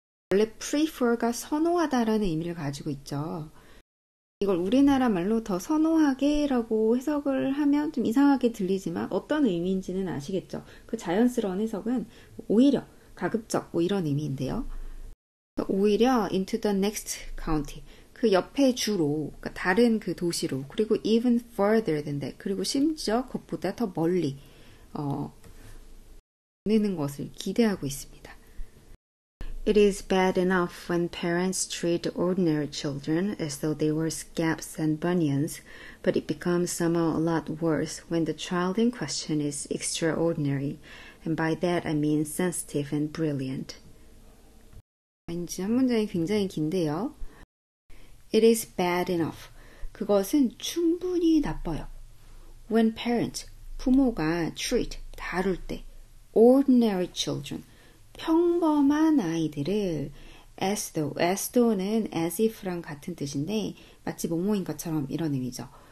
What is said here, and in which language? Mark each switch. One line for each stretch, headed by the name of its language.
Korean: 원래 prefer가 선호하다라는 의미를 가지고 있죠. 이걸 우리나라 말로 더 선호하게라고 해석을 하면 좀 이상하게 들리지만 어떤 의미인지는 아시겠죠? 그 자연스러운 해석은 오히려, 가급적 뭐 이런 의미인데요. 오히려
English: into the next county.
Korean: 그 옆에 주로, 그러니까 다른 그 도시로, 그리고
English: even further than that,
Korean: 그리고 심지어 그것보다 더 멀리 보내는 것을 기대하고 있습니다.
English: It is bad enough when parents treat ordinary children as though they were scabs and bunions, but it becomes somehow a lot worse when the child in question is extraordinary, and by that I mean sensitive and brilliant.
Korean: 이제 한 문장이 굉장히 긴데요.
English: It is bad enough.
Korean: 그것은 충분히 나빠요.
English: When parents,
Korean: 부모가 treat, 다룰 때,
English: ordinary children,
Korean: 평범한 아이들을 as though는 as if랑 같은 뜻인데 마치 뭐뭐인 것처럼 이런 의미죠.